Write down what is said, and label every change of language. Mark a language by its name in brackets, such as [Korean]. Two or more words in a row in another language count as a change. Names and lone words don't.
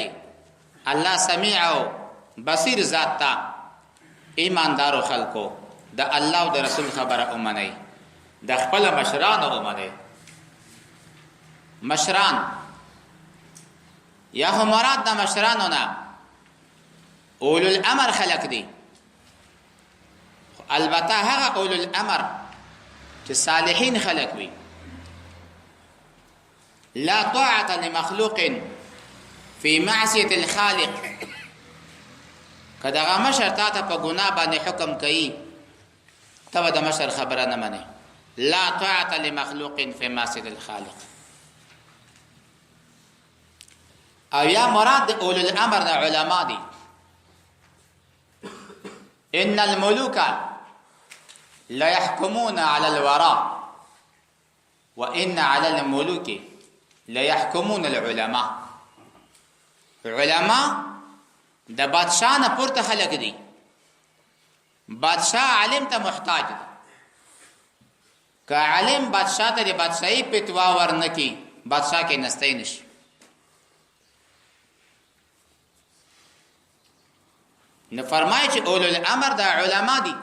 [Pashto] الله سمیع او بصیر ذات ته ایماندارو خلکو د الله او د رسول خبره اومنئ، د خپل مشران اومنئ. مشران یا هم مراد د مشرانو نه [Arabic] اولو الامر [Pashto] خلق دي. البته هغه [Arabic] اولو الامر [Pashto] چې صالحین خلق وي. [Arabic] لا طاعة لمخلوق في معصية الخالق. [Pashto] کداغه مشر تا ته په ګناه باندې حکم کوي ته د مشر خبره نه منې. [Arabic] لا طاعة لمخلوق في معصية الخالق. [Pashto] او یا مراد [Arabic] اولو الامر [Pashto] د علما دي. [Arabic] ان الملوك لا يحكمون على الوراء وان على الملوك لا يحكمون العلماء. [Pashto] علماء د بادشاہ نه پورته خلق دي. بادشاہ عالم ته محتاج دی. که عالم بادشاہ ته د بادشاہي فتوا ورنکي بادشاہ کې نستای نشي. نو فرمایي چې [Arabic] اولو الامر [Pashto] د علما دي.